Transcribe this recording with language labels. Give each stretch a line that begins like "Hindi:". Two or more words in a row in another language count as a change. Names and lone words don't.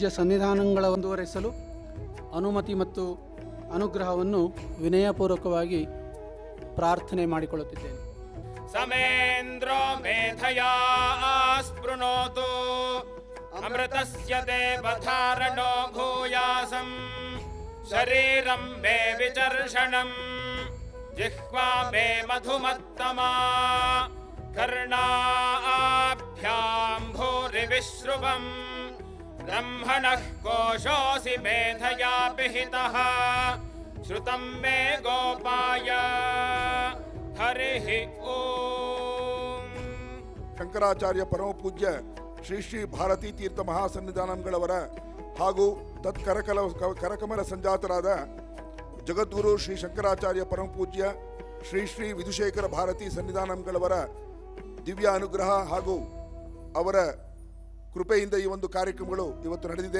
Kannada: ಸನ್ನಿಧಾನಗಳ ಮುಂದುವರೆಸಲು ಅನುಮತಿ ಮತ್ತು ಅನುಗ್ರಹವನ್ನು ವಿನಯಪೂರ್ವಕವಾಗಿ ಪ್ರಾರ್ಥನೆ ಮಾಡಿಕೊಳ್ಳುತ್ತಿದ್ದೇನೆ.
Sanskrit: ಸಮೇಂದ್ರೋ ಮೇಧಯಾ ಸ್ಪೃಣೋತು ಅಮೃತಸ್ಯ ದೇವಧಾರಣೋ ಭೂಯಾಸಂ ಶರೀರಂ ಮೇ ವಿಚರ್ಷಣಂ ಜಿಹ್ವಾ ಮೇ ಮಧುಮತ್ತಮಾ कर्णाभ्यां भूरिविश्रुवम् ब्रह्मणः कोशोऽसि मेधया पिहितः श्रुतं मे गोपाय हरिः ओम्.
Kannada: ಶಂಕರಾಚಾರ್ಯ ಪರಮ ಪೂಜ್ಯ ಶ್ರೀ ಶ್ರೀ ಭಾರತೀ ತೀರ್ಥ ಮಹಾಸನ್ನಿಧಾನಂಗಳವರ ಹಾಗೂ ಕರಕಮಲ ಸಂಜಾತರಾದ ಜಗದ್ಗುರು ಶ್ರೀ ಶಂಕರಾಚಾರ್ಯ ಪರಮ ಪೂಜ್ಯ ಶ್ರೀ ಶ್ರೀ ವಿಧುಶೇಖರ ಭಾರತೀ ಸನ್ನಿಧಾನಂಗಳವರ ದಿವ್ಯ ಅನುಗ್ರಹ ಹಾಗೂ ಅವರ ಕೃಪೆಯಿಂದ ಈ ಒಂದು ಕಾರ್ಯಕ್ರಮಗಳು ಇವತ್ತು ನಡೆದಿದೆ.